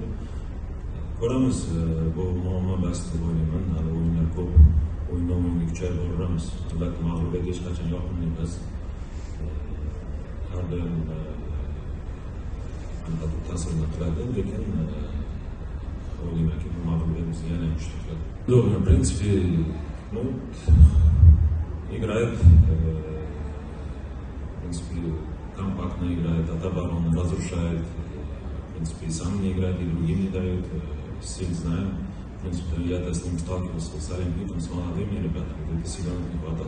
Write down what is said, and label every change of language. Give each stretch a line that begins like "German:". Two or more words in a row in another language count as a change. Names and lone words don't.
Uzbek: Ko'ramiz, bu muammo bas deb o'ylayman. Hali o'yinlar ko'p, o'yindan o'yinga kuchayib boramiz. Albatta mag'lubiyat hech qachon yoqimli emas. Har doim ta'sirini qiladi, lekin o'ylaymanki bu mag'lubiyat bizni yana kuchli qiladi.
Russian: В принципе, играет, в принципе, компактно играет, от обороны разрушает, в принципе, и сам не играет, и другим не дает, все знаем. В принципе, я-то с ним сталкивался, с Олимпиком, с молодыми ребятами, где-то сильно не хватало.